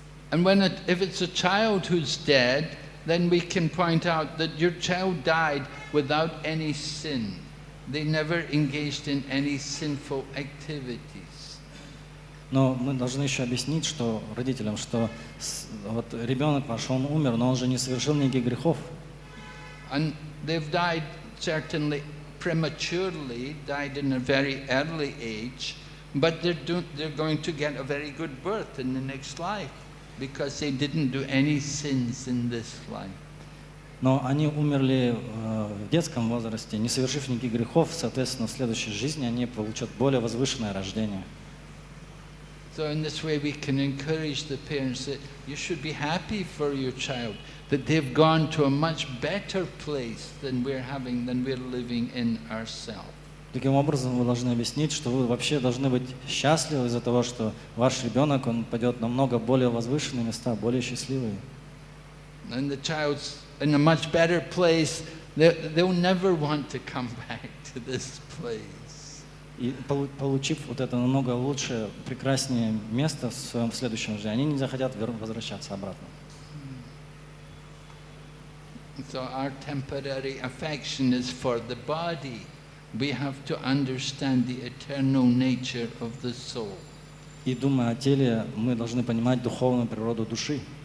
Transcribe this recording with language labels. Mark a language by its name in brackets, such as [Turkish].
[English] And if it's a child who's dead, then we can point out that your child died without any sin. They never engaged in any sinful activities. [Russian] Но мы должны еще объяснить, что родителям, что вот ребенок ваш, он умер, но он же не совершил никаких грехов. [English] And they've died certainly prematurely, died in a very early age, but they're going to get a very good birth in the next life because they didn't do any sins in this life. [Russian] Но они умерли в детском возрасте, не совершив никаких грехов, соответственно, в следующей жизни они получат более возвышенное рождение. [English] So in this way we can encourage the parents that you should be happy for your child, that they've gone to a much better place than we're living in ourselves. [Russian] Таким образом, вы должны объяснить, что вы вообще должны быть счастливы из-за того, что ваш ребенок, он пойдет на много более возвышенные места, более счастливые. [English] And the child's in a much better place, they'll never want to come back to this place. [Russian] И получив вот это намного лучшее, прекраснее место в своем следующем жизни, они не захотят возвращаться обратно. [English] So our temporary affection is for the body. We have to understand the eternal nature of the soul. [Russian] И думая о теле, мы должны понимать духовную природу души.